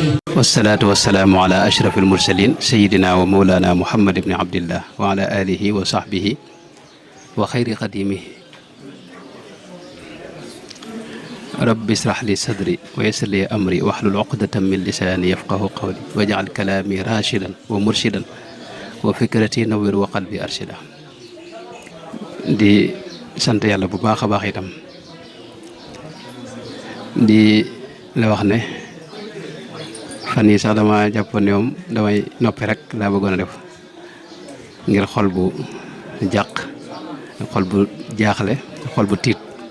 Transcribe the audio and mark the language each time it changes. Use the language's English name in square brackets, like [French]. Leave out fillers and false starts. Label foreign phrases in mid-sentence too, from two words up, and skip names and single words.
[Arabic] والصلاة والسلام على أشرف المرسلين سيدنا ومولانا محمد بن عبد الله وعلى آله وصحبه وخير قديمه. رب اشرح لي صدري ويسر لي أمري واحلل عقدة من لساني يفقه قولي واجعل كلامي راشدا ومرشدا وفكرتي نوّر وقلبي أرشدا. [Wolof] di sant yàlla bu baax a baax itam di la wax ne fan yii sax dama jàppoon ne moom damay noppi rek laa bëggoon a def ngir xol bu jàq xol bu jaaxle xol bu tiit